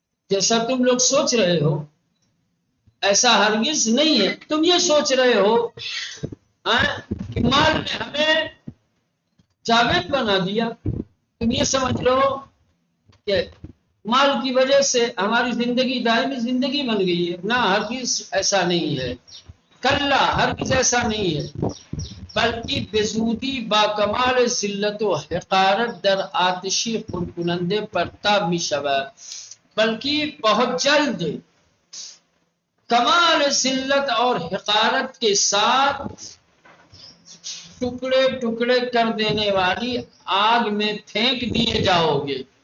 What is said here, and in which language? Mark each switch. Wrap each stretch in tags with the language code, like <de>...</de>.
<ur>جیسا تم لوگ سوچ رہے ہو ایسا ہرگز نہیں ہے. تم یہ سوچ رہے ہو کہ مال نے ہمیں جاوید بنا دیا. تم یہ سمجھ لو کہ مال کی وجہ سے ہماری زندگی دائمی زندگی بن گئی ہے. نہ، ہرگز ایسا نہیں ہے.</ur> <fa>کلا،</fa> <ur>ہرگز ایسا نہیں ہے،</ur> <fa>بلکہ بزودی با کمال ذلت و حقارت در آتشی خورکنندے پر تاب می شود.</fa> <ur>بلکہ بہت جلد کمال ذلت اور حقارت کے ساتھ ٹکڑے ٹکڑے کر دینے والی آگ میں پھینک دیے جاؤ گے.</ur>